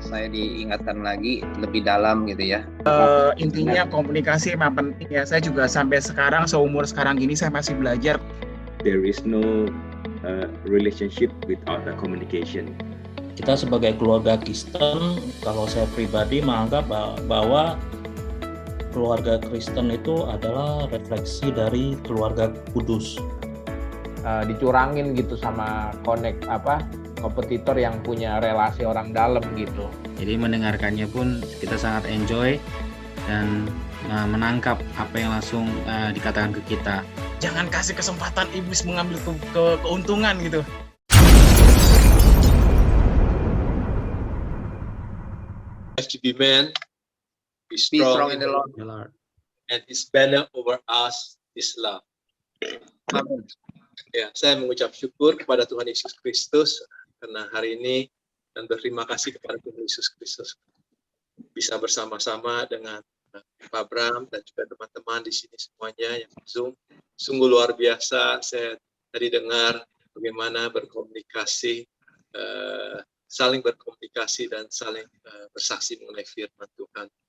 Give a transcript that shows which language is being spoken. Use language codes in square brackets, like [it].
[id] diingatkan lagi lebih dalam gitu ya. Intinya komunikasi memang penting ya. Saya juga sampai sekarang, seumur sekarang gini saya masih belajar. [en] There is no relationship without a communication. [id] Kita sebagai keluarga Kristen, kalau saya pribadi menganggap bahwa keluarga Kristen itu adalah refleksi dari keluarga kudus. Dicurangin gitu sama kompetitor yang punya relasi orang dalam gitu. Jadi mendengarkannya pun kita sangat enjoy dan menangkap apa yang langsung dikatakan ke kita. Jangan kasih kesempatan iblis mengambil keuntungan gitu. [en] FGB men, be strong in the Lord, and His banner over us is love. [id] Amin. Ya, saya mengucap syukur kepada Tuhan Yesus Kristus karena hari ini dan berterima kasih kepada Tuhan Yesus Kristus bisa bersama-sama dengan Pak Bram dan juga teman-teman di sini semuanya yang Zoom. Sungguh luar biasa. Saya tadi dengar bagaimana berkomunikasi, saling berkomunikasi dan saling bersaksi mengenai firman Tuhan.